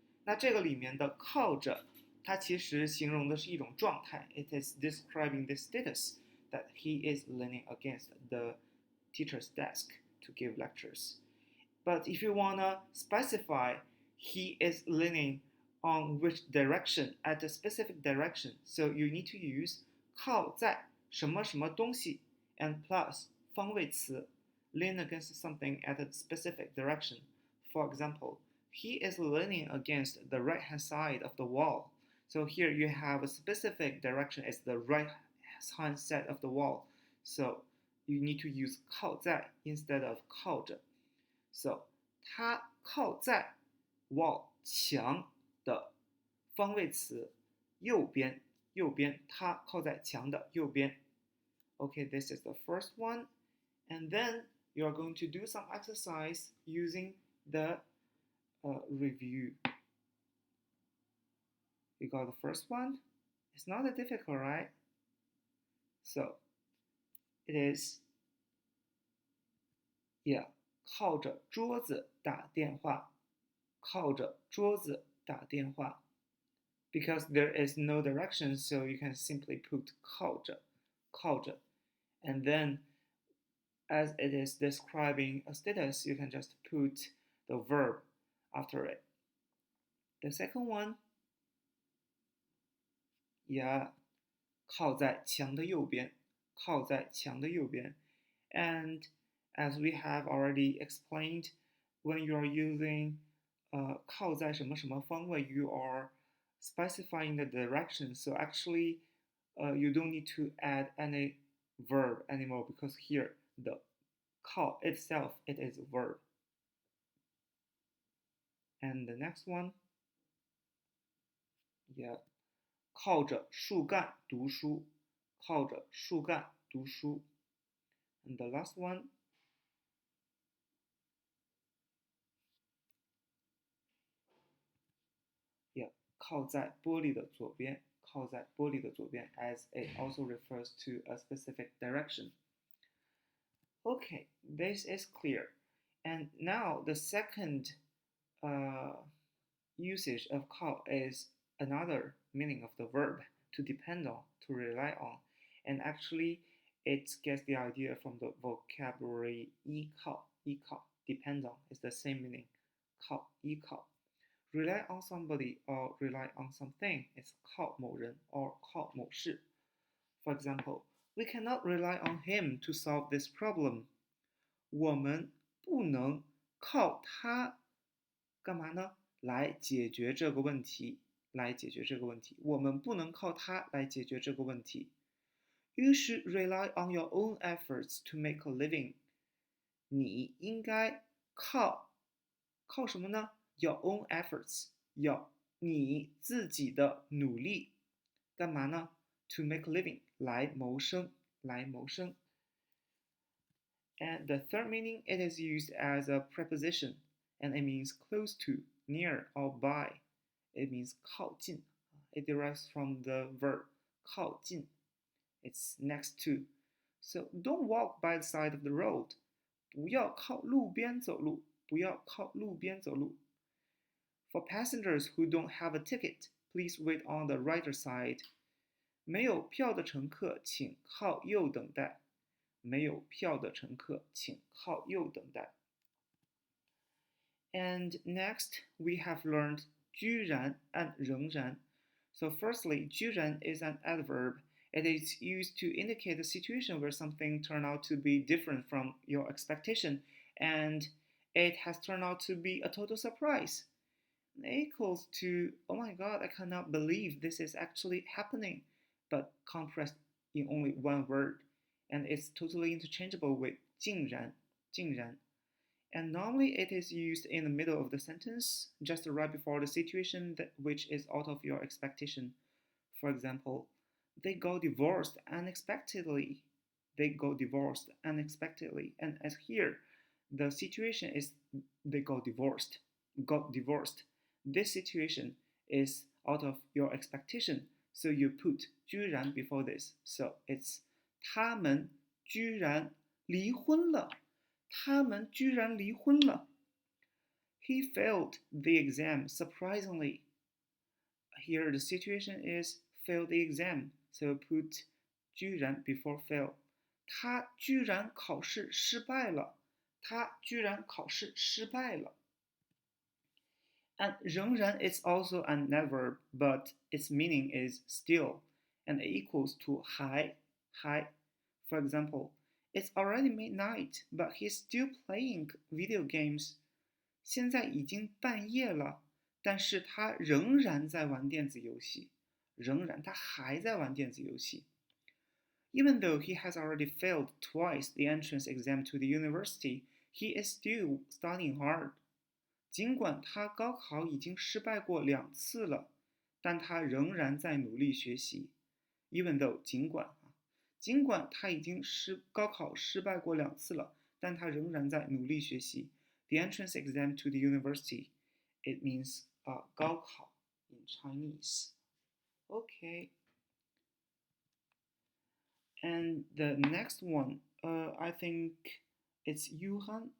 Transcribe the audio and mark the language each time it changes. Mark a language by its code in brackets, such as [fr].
[zh] 那这个里面的靠着，它其实形容的是一种状态。 [en] It is describing the status that he is leaning against the teacher's desk to give lectures. But if you want to specify he is leaning on which direction, at a specific direction, so you need to use [zh] 靠在什么什么东西 [en] and plus 方位词 lean against something at a specific direction. For example, he is leaning against the right-hand side of the wall. So here you have a specific direction, it's the right-hand side of the wall. So you need to use 靠在 instead of 靠着. [zh] So 他靠在 wall 墙的方位词右边，右边，他靠在墙的右边. [en] Okay, this is the first one. And then you are going to do some exercise using the review. You got the first one? It's not that difficult, right? So, it is, yeah, [zh] 靠着桌子打电话，靠着桌子打电话. [en] Because there is no direction, so you can simply put 靠着, 靠着. And then as it is describing a status, you can just put the verb after it. The second one, yeah, [zh] 靠在墙的右边，靠在墙的右边. [en] And as we have already explained, when you are using [zh] 靠在什么什么方位, [en] you are specifying the direction. So actually, you don't need to add any verb anymore because here the 靠 itself, it is a verb. And the next one, yeah, [zh] 靠着树干读书，靠着树干读书. [en] And the last one, yeah, [zh] 靠在玻璃的左边，靠在玻璃的左边, [en] as it also refers to a specific direction. Okay, this is clear. And now the second usage of 靠 is another meaning of the verb to depend on, to rely on. And actually, it gets the idea from the vocabulary 依靠, 依靠, depend on is the same meaning. [zh] 靠, 依靠. [en] Rely on somebody or rely on something is [zh] 靠某人 [en] or [zh] 靠某事. [en] For example, we cannot rely on him to solve this problem. [zh] 我们不能靠他干嘛呢？来解决这个问题，来解决这个问题。我们不能靠他来解决这个问题。 [en] You should rely on your own efforts to make a living. [zh] 你应该靠什么呢？ [en] Your own efforts. [zh] 要你自己的努力干嘛呢？ [en] To make a living. [zh] 来谋生，来谋生。 [en] And the third meaning, it is used as a preposition, and it means close to, near, or by. It means 靠近. It derives from the verb 靠近. It's next to. So don't walk by the side of the road. [zh] 不要靠路边走路，不要靠路边走路。 [en] For passengers who don't have a ticket, please wait on the right side. [zh] 没有票的乘客请靠右等待。没有票的乘客请靠右等待。 [en] And next, we have learned 居然 and 仍然. So firstly, 居然 is an adverb. It is used to indicate a situation where something turned out to be different from your expectation, and it has turned out to be a total surprise. Equals to, oh my god, I cannot believe this is actually happening, but compressed in only one word, and it's totally interchangeable with 竟然, 竟然. And normally it is used in the middle of the sentence, just right before the situation which is out of your expectation. For example, they got divorced unexpectedly. They got divorced unexpectedly. And as here, the situation is they got divorced. Got divorced. This situation is out of your expectation. So you put 居然 before this. [zh] So it's 他们居然离婚了。他们居然离婚了。 [en] He failed the exam surprisingly. Here the situation is failed the exam, so put 居然 before fail. [zh] 他居然考试失败了。他居然考试失败了。 [en] And 仍然 is also an adverb, but its meaning is still, and it equals to 还。 For example, it's already midnight, but he's still playing video games. [zh] 现在已经半夜了，但是他仍然在玩电子游戏。仍然，他还在玩电子游戏。 [en] Even though he has already failed twice the entrance exam to the university, he is still studying hard. [zh] 尽管他高考已经失败过2次了，但他仍然在努力学习。 [en] Even though [zh] 尽管他已经高考失败过2次了，但他仍然在努力学习。 [en] The entrance exam to the university, it means 高考 in Chinese. Okay. And the next one, I think it's Yuhan.